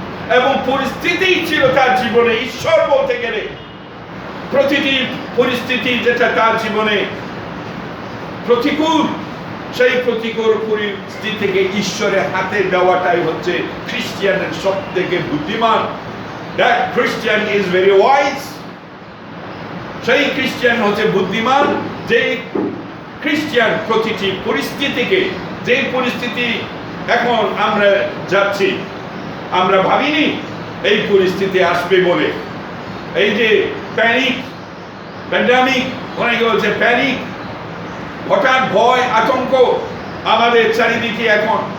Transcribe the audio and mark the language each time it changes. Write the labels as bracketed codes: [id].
[bn] এবং পরিস্থিতি ছিল তার জীবনে ঈশ্বর বলতে গেলে। প্রতিটি পরিস্থিতি যেটা তার জীবনে প্রতিকূল, সেই প্রতিকূল পরিস্থিতি থেকে ঈশ্বরের হাতে দেওয়াটাই হচ্ছে খ্রিস্টিয়ানের সব থেকে বুদ্ধিমান। [en] That Christian is very wise. [bn] সেই খ্রিস্টিয়ান হচ্ছে বুদ্ধিমান, যে খ্রিস্টিয়ান প্রতিটি পরিস্থিতিকে, যে পরিস্থিতি এখন আমরা যাচ্ছি, আমরা ভাবিনি এই পরিস্থিতি আসবে বলে। এই যে প্যানিক, প্যান্ডামিক, অনেকে বলছে প্যানিক, হঠাৎ ভয় আতঙ্ক আমাদের চারিদিকে এখন।